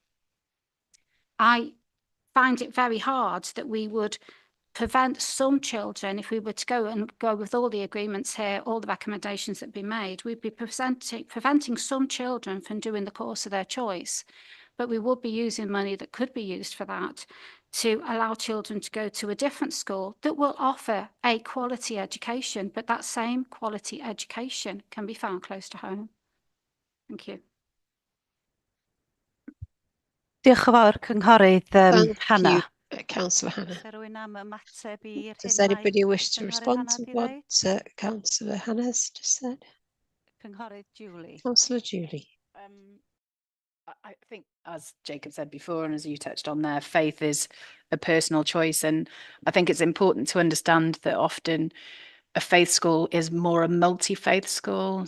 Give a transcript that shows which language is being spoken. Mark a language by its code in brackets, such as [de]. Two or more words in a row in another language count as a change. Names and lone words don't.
[en] I find it very hard that we would prevent some children, if we were to go with all the agreements here, all the recommendations that have been made, we'd be preventing some children from doing the course of their choice. But we would be using money that could be used for that to allow children to go to a different school that will offer a quality education, but that same quality education can be found close to home. Thank you. [cy] Diolch yn fawr, Cynghorydd Hannah. [en] Councillor Hannah. [cy] Oes 'na rywun am ymateb i'r [en] Does [cy] hyn mae [en] anybody wish to [cy] Cynghorydd [en] respond [cy] Hannah [en] to [cy] 'di [en] what [cy] ddeud? [en] Councillor Hannah's just said? [cy] Cynghorydd Julie. [en] Councillor Julie. I think, as Jacob said before, and as you touched on there, faith is a personal choice. And I think it's important to understand that often a faith school is more a multi-faith school.